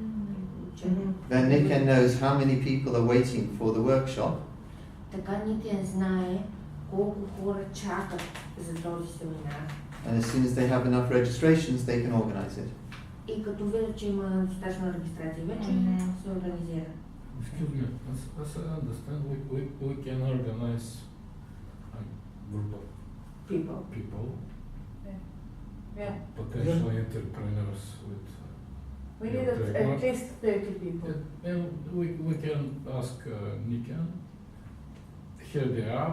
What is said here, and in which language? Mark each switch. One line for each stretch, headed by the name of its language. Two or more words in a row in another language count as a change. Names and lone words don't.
English: Then Nikken knows how many people are waiting for the workshop.
Bulgarian: Така Nikken знае колко хора чакат за този семинар.
English: And as soon as they have enough registrations, they can organize it.
Bulgarian: И като видят, че има достатъчно регистрация, вече се организира.
English: Excuse me, as I understand, we can organize a group of people, potential entrepreneurs with. We need at least 30 people. And we can ask Nikken. Here they are.